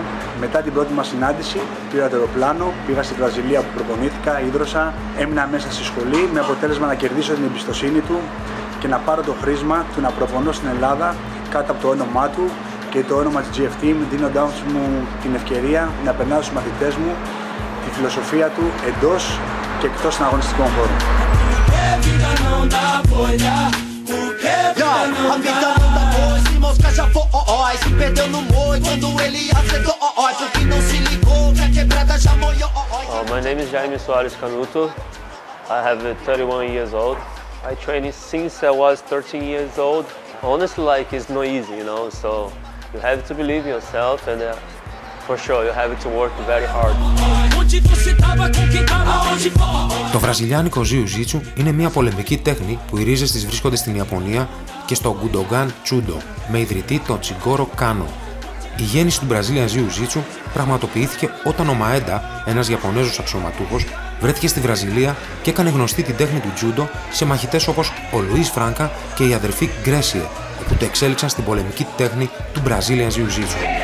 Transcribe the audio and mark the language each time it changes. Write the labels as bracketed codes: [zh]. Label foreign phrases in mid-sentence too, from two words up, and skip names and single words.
[el] Μετά την πρώτη μας συνάντηση πήρα το αεροπλάνο, πήγα στη Βραζιλία που προπονήθηκα, ίδρωσα, έμεινα μέσα στη σχολή με αποτέλεσμα να κερδίσω την εμπιστοσύνη του και να πάρω το χρήσμα του να προπονώ στην Ελλάδα κάτω από το όνομά του και το όνομα της GF Team, δίνοντάς μου την ευκαιρία να περνάω στους μαθητές μου τη φιλοσοφία του εντός και εκτός των αγωνιστικών χώρων. [pt] A vida não dá voz, mosca já foi, se perdeu no moi quando ele acertou, porque não se ligou que a quebrada já molhou. [en] My name is Jaime Soares Canuto. I have 31 years old. I trained since I was 13 years old. Honestly, like it's not easy, you know. So you have to believe in yourself, and for sure you have to work very hard. [el] Το βραζιλιάνικο Jiu-Jitsu είναι μια πολεμική τέχνη που οι ρίζες της βρίσκονται στην Ιαπωνία και στο Gundogan Judo, με ιδρυτή τον Τσιγκόρο Κάνο. Η γέννηση του [en] Brazilian Jiu-Jitsu [el] πραγματοποιήθηκε όταν ο Μαέντα, ένας Ιαπωνέζος αξιωματούχος, βρέθηκε στη Βραζιλία και έκανε γνωστή την τέχνη του Judo σε μαχητές όπως ο Λουίς Φράνκα και η αδερφή Γκρέσιε, που το εξέλιξαν στην πολεμική τέχνη του [en] Brazilian Jiu-Jitsu.